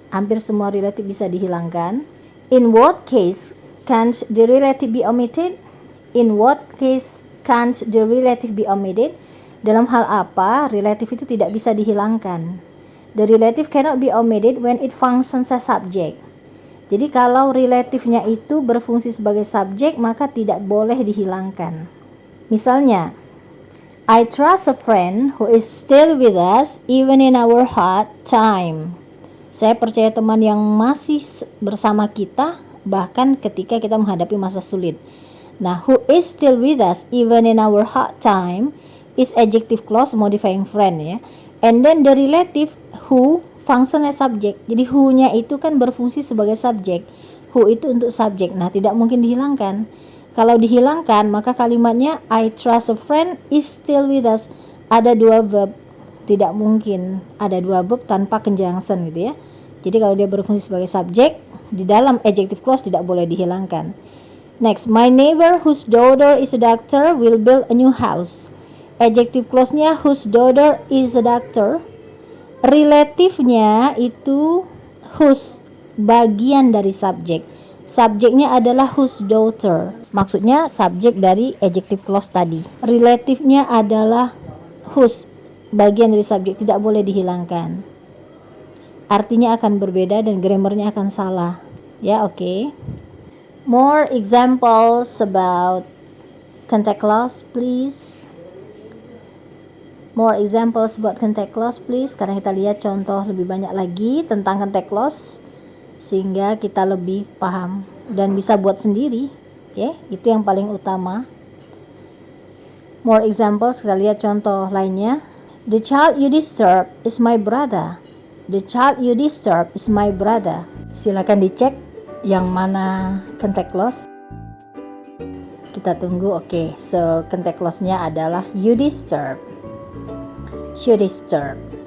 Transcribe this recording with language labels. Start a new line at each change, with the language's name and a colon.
Indonesian: Hampir semua relative bisa dihilangkan.
English: In what case can't the relative be omitted? In what case can't the relative be omitted?
Indonesian: Dalam hal apa relative itu tidak bisa dihilangkan?
English: The relative cannot be omitted when it functions as subject.
Indonesian: Jadi kalau relatifnya itu berfungsi sebagai subjek, maka tidak boleh dihilangkan.
English: Misalnya, I trust a friend who is still with us even in our hard time.
Indonesian: Saya percaya teman yang masih bersama kita bahkan ketika kita menghadapi masa sulit. Nah,
English: who is still with us even in our hard time is adjective clause modifying friend ya. And then the relative who function as subject.
Indonesian: Jadi who-nya itu kan berfungsi sebagai subjek. Who itu untuk subjek. Nah, tidak mungkin dihilangkan. Kalau dihilangkan, maka kalimatnya
English: I trust a friend is still with us.
Indonesian: Ada dua verb. Tidak mungkin ada dua verb tanpa conjunction gitu ya. Jadi kalau dia berfungsi sebagai subjek, di dalam adjective clause tidak boleh dihilangkan.
English: Next, my neighbor whose daughter is a doctor will build a new house. Adjective clause-nya whose daughter is a doctor.
Indonesian: Relatifnya itu whose, bagian dari subjek. Subjeknya adalah
English: whose daughter.
Indonesian: Maksudnya subjek dari adjective clause tadi. Relatifnya adalah whose, bagian dari subjek, tidak boleh dihilangkan. Artinya akan berbeda dan grammarnya akan salah. Ya, oke.
English: More examples about contact clause, please. More examples about contact clause, please.
Indonesian: Sekarang kita lihat contoh lebih banyak lagi tentang contact clause sehingga kita lebih paham dan bisa buat sendiri. Oke, itu yang paling utama.
English: More examples,
Indonesian: kita lihat contoh lainnya.
English: The child you disturb is my brother. The child you disturb is my brother.
Indonesian: Silakan dicek yang mana contact clause. Kita tunggu.
English: Oke, so contact clause-nya adalah you disturb. You disturb.